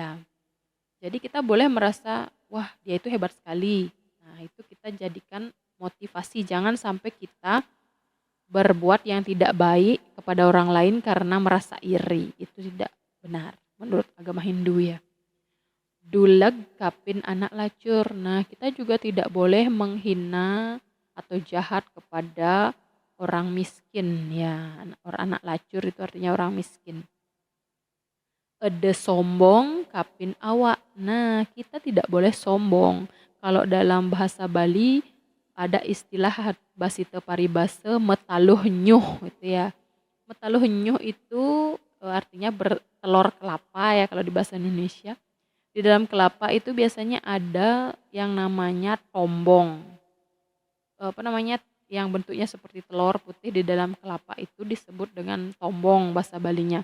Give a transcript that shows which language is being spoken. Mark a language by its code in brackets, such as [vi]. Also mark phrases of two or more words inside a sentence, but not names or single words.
[id] Jadi kita boleh merasa, wah dia itu hebat sekali. Nah, itu kita jadikan motivasi, jangan sampai kita berbuat yang tidak baik kepada orang lain karena merasa iri. Itu tidak benar menurut agama Hindu ya. [ban] Dulag kapin anak lacur. [id] Nah, kita juga tidak boleh menghina atau jahat kepada orang miskin ya. Orang anak lacur itu artinya orang miskin. [ban] Ede sombong kapin awak. [id] Nah, kita tidak boleh sombong. Kalau dalam bahasa Bali ada istilah [ban] basite paribase metaluh nyuh [id] gitu ya. Metaluh nyuh itu artinya bertelur kelapa ya kalau di bahasa Indonesia. Di dalam kelapa itu biasanya ada yang namanya tombong. Apa namanya, yang bentuknya seperti telur putih di dalam kelapa itu disebut dengan tombong bahasa Balinya.